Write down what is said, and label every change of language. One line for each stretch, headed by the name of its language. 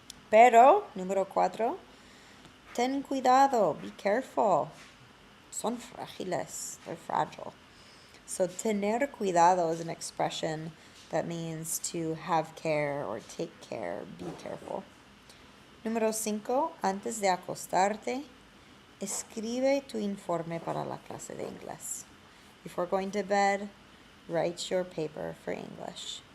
Spanish: Pero, número 4. Ten cuidado.
English: Be careful.
Spanish: Son frágiles.
English: They're fragile. So tener cuidado is an expression that means to have care or take care, be careful.
Spanish: Número 5. Antes de acostarte, escribe tu informe para la clase de inglés.
English: Before going to bed, write your paper for English.